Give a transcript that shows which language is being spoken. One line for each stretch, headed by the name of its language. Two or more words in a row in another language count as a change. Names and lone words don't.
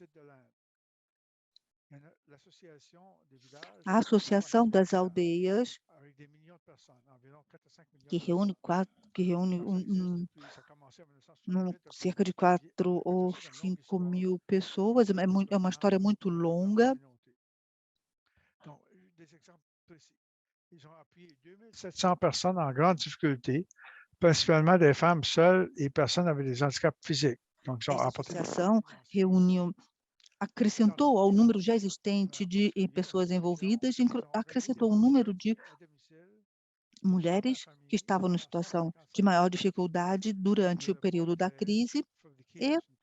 Portuguese: A Associação das Aldeias, que reúne cerca de 4 ou 5 mil pessoas, é uma história muito longa.
French: Ils ont appuyé 2700 personnes en grande difficulté, principalement des femmes seules et personnes avec des handicaps physiques. Donc,
Portuguese: essa associação acrescentou ao número já existente de pessoas envolvidas, acrescentou um número de mulheres que estavam em situação de maior dificuldade durante o período da crise e